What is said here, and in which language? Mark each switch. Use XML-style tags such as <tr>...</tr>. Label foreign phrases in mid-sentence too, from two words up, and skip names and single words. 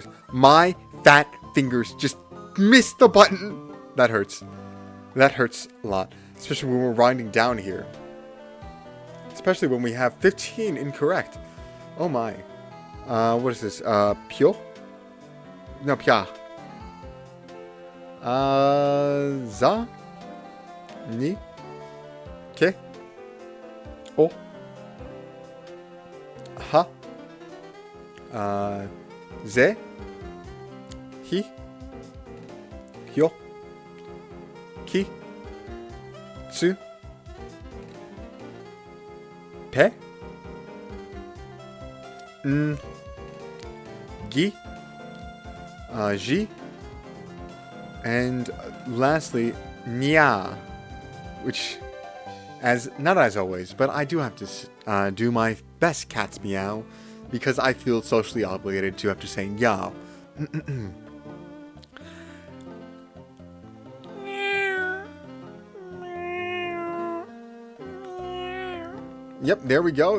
<en>My fat fingers just missed the button. That hurts. That hurts a lot. Especially when we're winding down here. Especially when we have 15 incorrect. Oh my. What is this? Pyo? No, pya.</en> <ja>Za? Ni? Ke? O? Ha? Ze? Hi? Hyo? Ki? Tsu? Pe? N? Gi? Ji?</ja> <en>And lastly, nya, which, not as always, but I do have to do my best cat's meow, because I feel socially obligated to have to say nya. Yep, there we go.</en>